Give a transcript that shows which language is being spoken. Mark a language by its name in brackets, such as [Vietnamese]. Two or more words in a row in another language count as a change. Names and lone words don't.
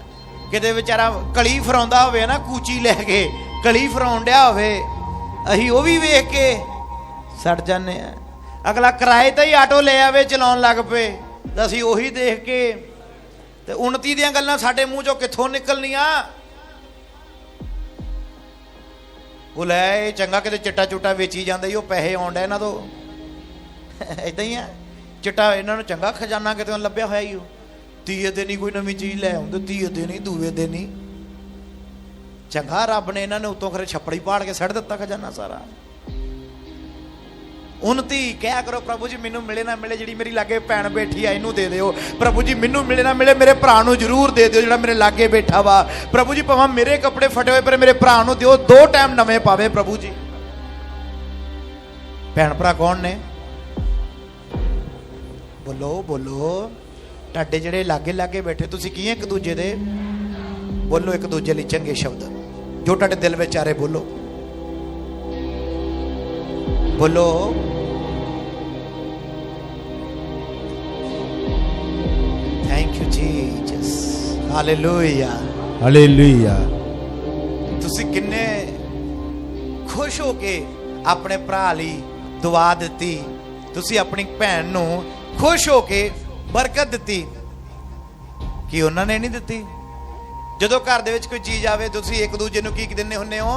[Punjabi] ਕਿਤੇ ਬੇਚਾਰਾ ਕਲੀ ਫਰਾਉਂਦਾ ਹੋਵੇ ਨਾ, ਕੂਚੀ ਲੈ ਕੇ ਕਲੀ ਫਰਾਉਣ ਡਿਹਾ ਹੋਵੇ, ਅਸੀਂ ਉਹ ਭੀ ਵੇਖ ਕੇ ਸੜ ਜਾਨੇ ਆਂ। ਅਗਲਾ ਕਿਰਾਏ ਤੇ ਹੀ ਆਟੋ ਲੈ ਆਵੇ, ਚਲਾਉਣ ਲੱਗ ਪਏ, ਤੇ ਅਸੀਂ ਉਹੀ ਦੇਖ ਕੇ ਤੇ ਉੱਨਤੀ ਦੀਆਂ ਗੱਲਾਂ ਸਾਡੇ ਮੂੰਹ 'ਚੋਂ ਕਿੱਥੋਂ ਨਿਕਲਣੀਆਂ? ਉਹ ਲੈ ਚੰਗਾ ਕਿਤੇ ਚਿੱਟਾ ਚੁੱਟਾ ਵੇਚੀ ਜਾਂਦੇ, ਉਹ ਪੈਸੇ ਆਉਣ ਡੇ ਇਹਨਾਂ ਤੋਂ। ਇਦਾਂ ਹੀ ਆ। ਚਿੱਟਾ ਇਹਨਾਂ ਨੂੰ ਚੰਗਾ ਖਜ਼ਾਨਾ ਕਿਤੇ ਲੱਭਿਆ ਹੋਇਆ ਹੀ। ਉਹ ਤੀਏ ਦਿਨ ਹੀ ਕੋਈ ਨਵੀਂ ਚੀਜ਼ ਲੈ ਆਉਂਦੇ, ਤੀਏ ਦਿਨ ਹੀ ਦੂਏ ਦਿਨ ਹੀ ਚੰਗਾ ਰੱਬ ਨੇ ਇਹਨਾਂ ਨੇ ਉਤੋਂ ਖਰੇ ਛੱਪੜੀ ਪਾੜ ਕੇ ਸੱਟ ਦਿੱਤਾ ਖਜ਼ਾਨਾ ਸਾਰਾ। ਉੱਨਤੀ ਕਿਆ ਕਰੋ? ਪ੍ਰਭੂ ਜੀ ਮੈਨੂੰ ਮਿਲੇ ਨਾ ਮਿਲੇ, ਜੀ ਮੇਰੀ ਲਾਗੇ ਭੈਣ ਬੈਠੀ ਹੈ ਇਹਨੂੰ ਦੇ ਦਿਓ। ਪ੍ਰਭੂ ਜੀ ਮੈਨੂੰ ਮਿਲੇ ਨਾ ਮਿਲੇ, ਮੇਰੇ ਭਰਾ ਨੂੰ ਜ਼ਰੂਰ ਦੇ ਦਿਓ ਜਿਹੜਾ ਮੇਰੇ ਲਾਗੇ ਬੈਠਾ ਵਾ। ਪ੍ਰਭੂ ਜੀ ਭਾਵੇਂ ਮੇਰੇ ਕੱਪੜੇ ਫਟੇ ਹੋਏ ਪਰ ਮੇਰੇ ਭਰਾ ਨੂੰ ਦਿਓ, 2 ਟਾਈਮ ਨਵੇਂ ਪਾਵੇ। ਪ੍ਰਭੂ ਜੀ ਭੈਣ ਭਰਾ ਕੌਣ ਨੇ? ਬੋਲੋ ਬੋਲੋ। ਤੁਹਾਡੇ ਜਿਹੜੇ ਲਾਗੇ ਲਾਗੇ ਬੈਠੇ ਤੁਸੀਂ ਕੀ ਇੱਕ ਦੂਜੇ ਦੇ? ਬੋਲੋ ਇੱਕ ਦੂਜੇ ਲਈ ਚੰਗੇ ਸ਼ਬਦ ਜੋ ਤੁਹਾਡੇ ਦਿਲ ਵਿੱਚ ਆ ਰਹੇ। ਬੋਲੋ ਬੋਲੋ। [English] Thank you Jesus. [Punjabi] हालेलुया हालेलुया। ਤੁਸੀਂ ਕਿੰਨੇ ਖੁਸ਼ ਹੋ ਕੇ ਆਪਣੇ ਭਰਾ ਲਈ ਦੁਆ ਦਿੱਤੀ, ਤੁਸੀਂ ਆਪਣੀ ਭੈਣ ਨੂੰ ਖੁਸ਼ ਹੋ ਕੇ ਬਰਕਤ ਦਿੱਤੀ ਕਿ ਉਨ੍ਹਾਂ ਨੇ ਨਹੀਂ ਦਿੱਤੀ? ਜਦੋਂ ਘਰ ਦੇ ਵਿੱਚ ਕੋਈ ਚੀਜ਼ ਆਵੇ ਤੁਸੀਂ ਇੱਕ ਦੂਜੇ ਨੂੰ ਕੀ ਦਿੰਦੇ ਹੁੰਦੇ ਹੋ?